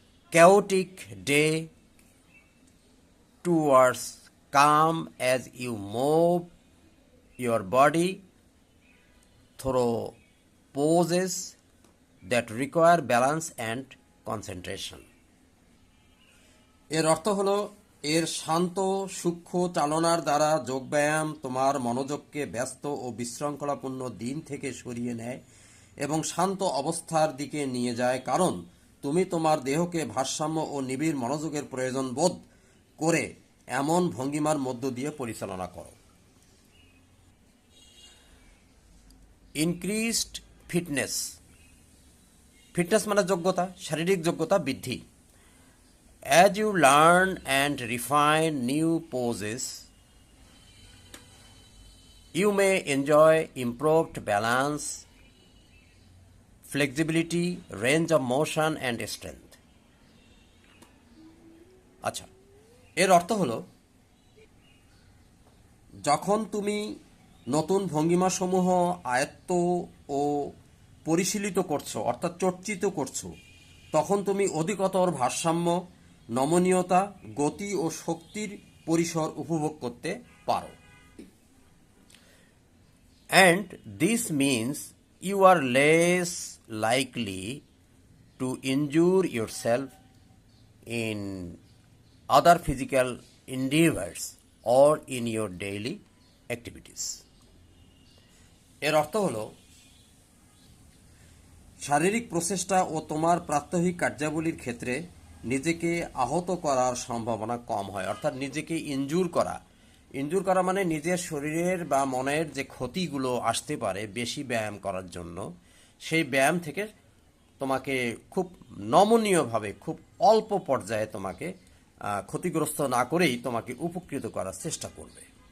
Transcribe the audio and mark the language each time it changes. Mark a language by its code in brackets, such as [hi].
[en] chaotic day towards calm as you move your body through poses that require balance and concentration. [bn] এর অর্থ হলো, এর শান্ত সূক্ষ্ম চালনার দ্বারা যোগব্যায়াম তোমার মনোযোগকে ব্যস্ত ও বিশৃঙ্খলাপূর্ণ দিন থেকে সরিয়ে নেয় এবং শান্ত অবস্থার দিকে নিয়ে যায়, কারণ তুমি তোমার দেহকে ভারসাম্য ও নিবিড় মনোযোগের প্রয়োজন বোধ করে এমন ভঙ্গিমার মধ্য দিয়ে পরিচালনা করো। [en] increased fitness, [bn] ফিটনেস মানে যোগ্যতা, শারীরিক যোগ্যতা বৃদ্ধি। [en] As you learn and refine new poses, you may enjoy improved balance, flexibility, range of motion and strength. [bn] আচ্ছা, এর অর্থ হলো, যখন তুমি নতুন ভঙ্গিমাসমূহ আয়ত্ত ও পরিশীলিত করছো, অর্থাৎ চর্চিত করছো, তখন তুমি অধিকতর ভারসাম্য, নমনীয়তা, গতি ও শক্তির পরিসর উপভোগ করতে পারো। [en] And this means you are less likely to injure yourself in other physical endeavors or in your daily activities. [bn] এর অর্থ হলো, শারীরিক প্রচেষ্টা ও তোমার প্রাত্যহিক কার্যাবলীর ক্ষেত্রে নিজেকে আহত করার সম্ভাবনা কম হয়। অর্থাৎ নিজেকে ইনজুর করা মানে নিজের শরীরের বা মনের যে ক্ষতিগুলো আসতে পারে বেশি ব্যায়াম করার জন্য, সেই ব্যায়াম থেকে তোমাকে খুব নমনীয়ভাবে, খুব অল্প পর্যায়ে তোমাকে ক্ষতিগ্রস্ত না করেই তোমাকে উপকৃত করার চেষ্টা করবে।